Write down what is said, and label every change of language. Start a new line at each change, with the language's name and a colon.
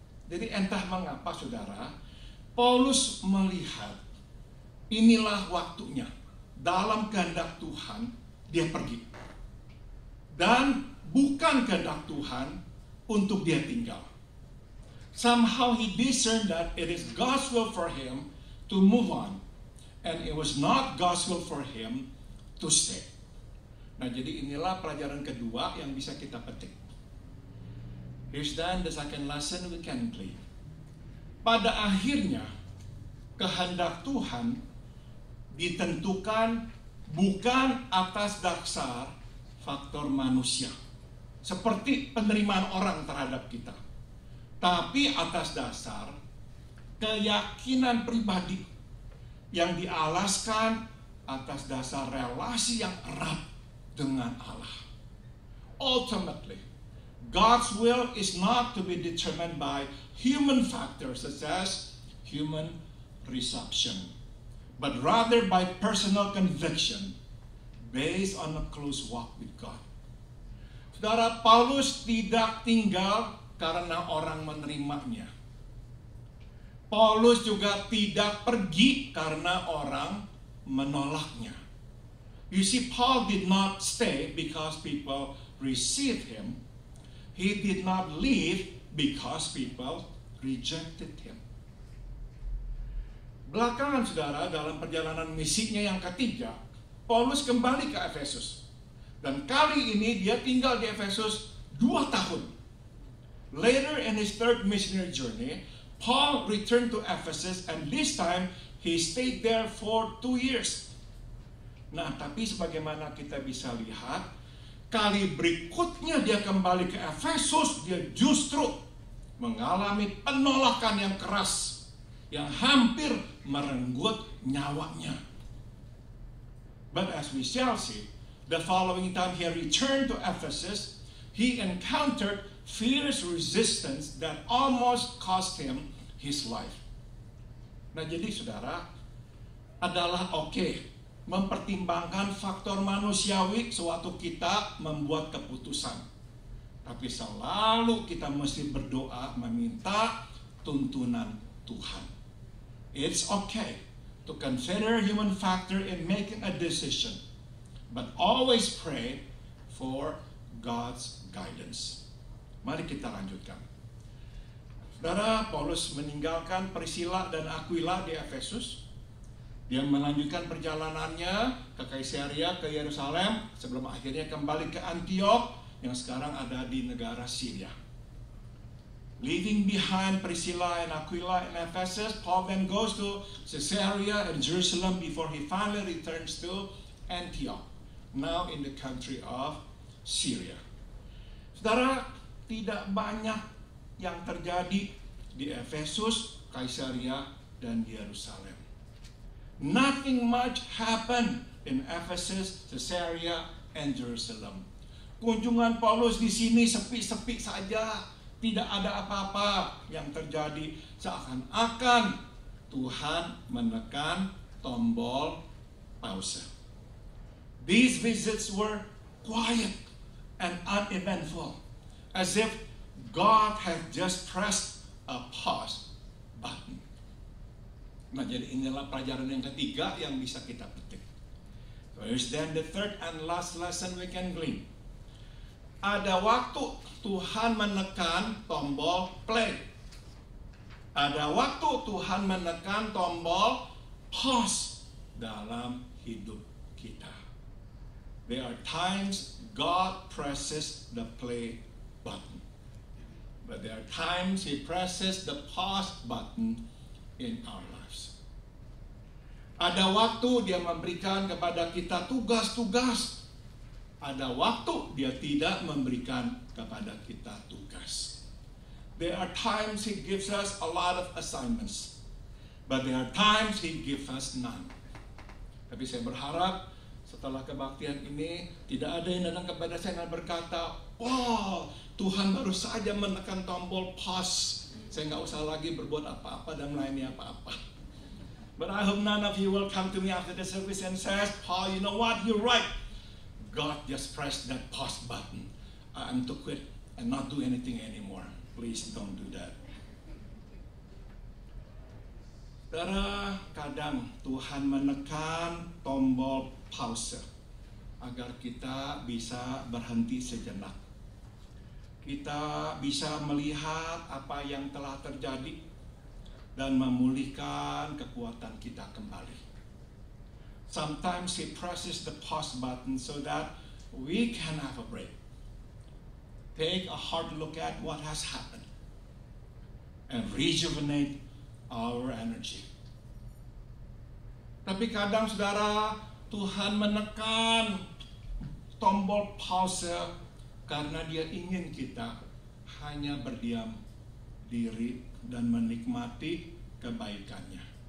Indonesian: Jadi entah mengapa saudara, Paulus melihat inilah waktunya. Dalam kehendak Tuhan, dia pergi. Dan bukan kehendak Tuhan untuk dia tinggal.
English: Somehow he discerned that it is God's will for him to move on. And it was not God's will for him to stay.
Indonesian: Nah, jadi inilah pelajaran kedua yang bisa kita petik.
English: Here's then the second lesson we can glean.
Indonesian: Pada akhirnya, kehendak Tuhan ditentukan bukan atas dasar faktor manusia, seperti penerimaan orang terhadap kita, tapi atas dasar keyakinan pribadi yang dialaskan atas dasar relasi yang erat dengan Allah.
English: Ultimately, God's will is not to be determined by human factors such as human reception, but rather by personal conviction based on a close walk with God.
Indonesian: Saudara, Paulus tidak tinggal karena orang menerimanya. Paulus juga tidak pergi karena orang menolaknya.
English: You see, Paul did not stay because people received him. He did not leave because people rejected him.
Indonesian: Belakangan saudara, dalam perjalanan misinya yang ketiga, Paulus kembali ke Efesus. Dan kali ini dia tinggal di Efesus 2 tahun.
English: Later in his third missionary journey, Paul returned to Ephesus and this time he stayed there for 2 years.
Indonesian: Nah, tapi sebagaimana kita bisa lihat, kali berikutnya dia kembali ke Efesus, dia justru mengalami penolakan yang keras, yang hampir merenggut nyawanya.
English: But as we shall see, the following time he returned to Ephesus, he encountered fierce resistance that almost cost him his life.
Indonesian: Nah, jadi saudara, adalah mempertimbangkan faktor manusiawi sewaktu kita membuat keputusan. Tapi selalu kita mesti berdoa meminta tuntunan Tuhan.
English: It's okay to consider human factor in making a decision, but always pray for God's guidance.
Indonesian: Mari kita lanjutkan. Saudara, Paulus meninggalkan Priscilla dan Aquila di Efesus. Dia melanjutkan perjalanannya ke Kaisarea, ke Yerusalem, sebelum akhirnya kembali ke Antioch yang sekarang ada di negara Syria.
English: Leaving behind Priscilla and Aquila in Ephesus, Paul then goes to Caesarea and Jerusalem before he finally returns to Antioch, now in the country of Syria.
Indonesian: Saudara, tidak banyak yang terjadi di Efesus, Kaisarea, dan Yerusalem.
English: Nothing much happened in Ephesus, Caesarea, and Jerusalem.
Indonesian: Kunjungan Paulus di sini sepi-sepi saja. Tidak ada apa-apa yang terjadi, seakan-akan Tuhan menekan tombol pause.
English: These visits were quiet and uneventful, as if God had just pressed a pause button.
Indonesian: Nah, jadi inilah pelajaran yang ketiga yang bisa kita petik.
English: First, then the third and last lesson we can glean.
Indonesian: Ada waktu Tuhan menekan tombol play. Ada waktu Tuhan menekan tombol pause dalam hidup kita.
English: There are times God presses the play button. But there are times He presses the pause button in our lives.
Indonesian: Ada waktu Dia memberikan kepada kita tugas-tugas. Ada waktu Dia tidak memberikan kepada kita tugas.
English: There are times He gives us a lot of assignments, but there are times He gives us none.
Indonesian: Tapi saya berharap setelah kebaktian ini tidak ada yang datang kepada saya dan berkata, "Wow, Tuhan baru saja menekan tombol pause. Saya nggak usah lagi berbuat apa-apa dan melayani apa-apa."
English: But I hope none of you will come to me after the service and says, "Paul, you know what? You're right. God just pressed that pause button. I'm to quit and not do anything anymore." Please don't do that.
Indonesian: Saudara, kadang Tuhan menekan tombol pause agar kita bisa berhenti sejenak. Kita bisa melihat apa yang telah terjadi dan memulihkan kekuatan kita kembali.
English: Sometimes He presses the pause button so that we can have a break. Take a hard look at what has happened and rejuvenate our energy.
Indonesian: Tapi kadang saudara, Tuhan menekan tombol pause karena Dia ingin kita hanya berdiam diri dan menikmati kebaikannya.